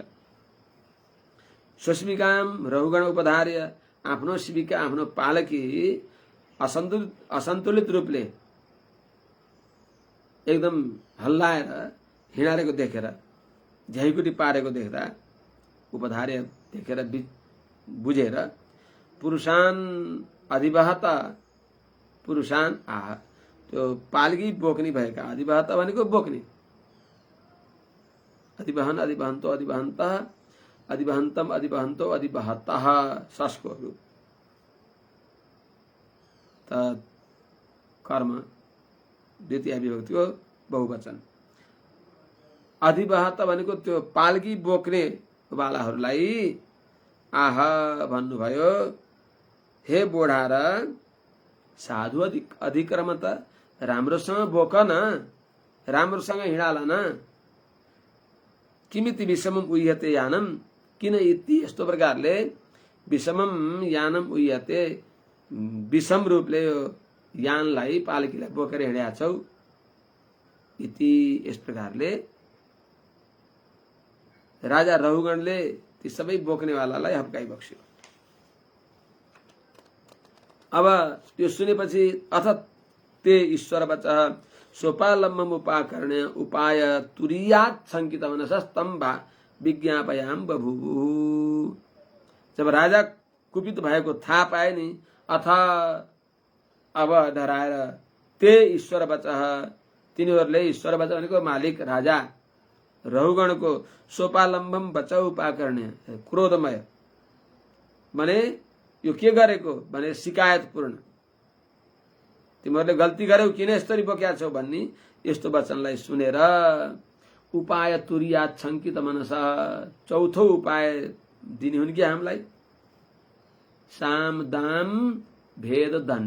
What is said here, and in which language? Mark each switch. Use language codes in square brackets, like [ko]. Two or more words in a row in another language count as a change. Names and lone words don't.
[sa] स्वशिविकाम रहुगण उपधार्य, [ne] आफ्नो शिविका आफ्नो पालकी असन्तुलित रूपले एकदम हल्लाएर हिँडारेको देखेर, झ्याइकुटी पारेको देख्दा, उपधार्य देखेर बुझेर [sa] पुरुषान अधिवहत, पुरुषान आह, [ne] त्यो पालकी बोक्ने भएका, अधिवहत भनेको बोक्ने, [sa] अधिवहन अधिवहन्तो अधिवहन्त, अधिवहन्तम अधिवहन्तो अधिवहतः, [ne] सस्को रूप। त कर्म द्वितीय विभक्तिको बहुवचन। अधिवहत भनेको त्यो पाल्की बोक्ने वालाहरूलाई आह भन्नुभयो, [sa] हे बोढा र साधु अधिक्रम त [ne] राम्रोसँग बोक न, राम्रोसँग हिँडाला न। [sa] किमिति विषमम उह्यते यानम, [ne] किन यति यस्तो प्रकारले [sa] विषमम यानम उह्यते, [ne] विषम रूपले यो यानलाई पालकीलाई बोकेर हिँडेका छौ। इति यस प्रकारले राजा रहुगणले ती सबै बोक्नेवालालाई हप्काइ बक्स्यो। अब यो सुनेपछि [sa] अथ ते ईश्वर वचः सोपालम्बम उपाकर्ण्य उपाय तुरीयात शंकित मनसस्तम विज्ञापयाम बभूवु। [ne] जब राजा कुपित भएको थाहा पाए नि, अथ अब डराएर [sa] ते ईश्वर वचः, [ne] तिनीहरूले [sa] ईश्वर वचः [ne] भनेको मालिक राजा रहुगणको [sa] सोपालम्बम वचः उपाकर्ण्य [ne] क्रोधमय भने यो के गरेको भने शिकायतपूर्ण, तिमीहरूले गल्ती गर्यौ, किन यसरी बोक्या छौ भन्ने यस्तो वचनलाई सुनेर [sa] उपाय तुरीयात शंकित मनस, [ne] चौथो उपाय दिने हुन् कि हामीलाई, [sa] साम दाम भेद दण्ड।